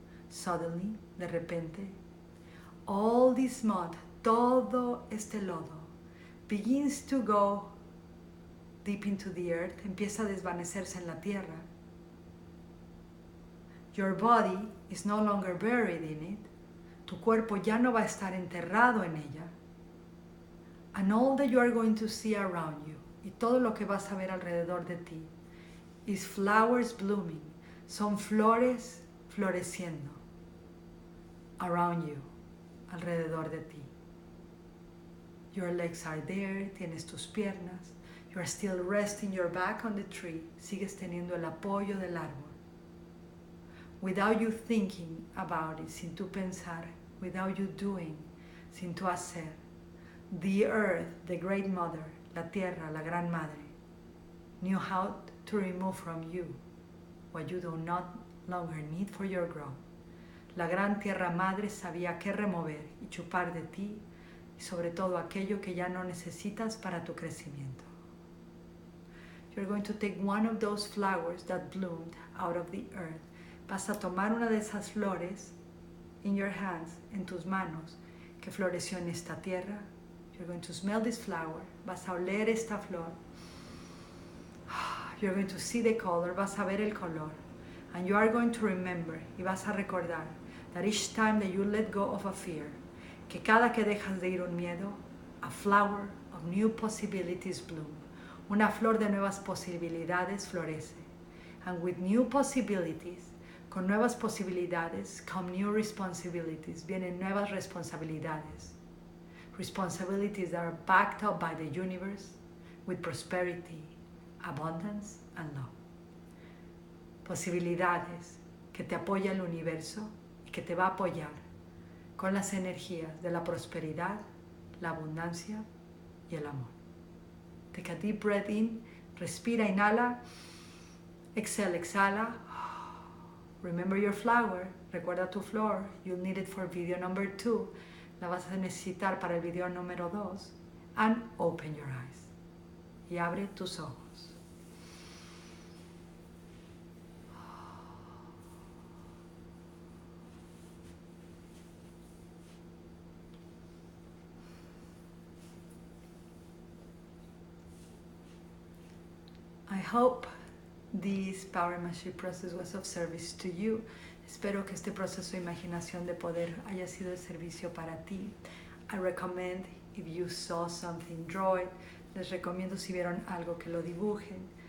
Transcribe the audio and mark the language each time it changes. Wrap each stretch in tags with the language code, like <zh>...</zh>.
<es>Suddenly, de repente,</es> <en>all this mud,</en> <es>todo este lodo,</es> <en>begins to go deep into the earth,</en> <es>empieza a desvanecerse en la tierra.</es> <en>Your body is no longer buried in it.</en> <es>Tu cuerpo ya no va a estar enterrado en ella.</es> <en>And all that you are going to see around you,</en> <es>y todo lo que vas a ver alrededor de ti,</es> <en>is flowers blooming,</en> <es>son flores floreciendo</es> <en>around you,</en> <es>alrededor de ti.</es> <en>Your legs are there,</en> <es>tienes tus piernas.</es> <en>You are still resting your back on the tree,</en> <es>sigues teniendo el apoyo del árbol.</es> <en>Without you thinking about it,</en> <es>sin tu pensar,</es> <en>without you doing,</en> <es>sin tu hacer,</es> <en>the earth, the great mother,</en> <es>la tierra, la gran madre,</es> <en>knew how to remove from you what you do not longer need for your growth.</en> <es>La gran tierra madre sabía qué remover y chupar de ti y sobre todo aquello que ya no necesitas para tu crecimiento.</es> <en>You're going to take one of those flowers that bloomed out of the earth.</en> <es>Vas a tomar una de esas flores</es> <en>in your hands,</en> <es>en tus manos, que floreció en esta tierra.</es> <en>You're going to smell this flower.</en> <es>Vas a oler esta flor.</es> <en>You're going to see the color.</en> <es>Vas a ver el color.</es> <en>And you are going to remember,</en> <es>y vas a recordar,</es> <en>that each time that you let go of a fear,</en> <es>que cada que dejas de ir un miedo,</es> <en>a flower of new possibilities bloom.</en> <es>Una flor de nuevas posibilidades florece.</es> <en>And with new possibilities,</en> <es>con nuevas posibilidades,</es> <en>come new responsibilities.</en> <es>Vienen nuevas responsabilidades.</es> <en>Responsibilities that are backed up by the universe with prosperity, abundance, and love.</en> <es>Posibilidades que te apoya el universo y que te va a apoyar con las energías de la prosperidad, la abundancia y el amor.</es> <en>Take a deep breath in,</en> <es>respira, inhala,</es> <en>exhale, exhala. Remember your flower,</en> <es>recuerda tu flor,</es> <en>you'll need it for video number 2,</en> <es>la vas a necesitar para el video número 2,</es> <en>and open your eyes,</en> <es>y abre tus ojos.</es> <en>I hope this Power Mastery process was of service to you.</en> <es>Espero que este proceso de imaginación de poder haya sido de servicio para ti.</es> <en>I recommend, if you saw something, draw it.</en> <es>Les recomiendo si vieron algo que lo dibujen.</es>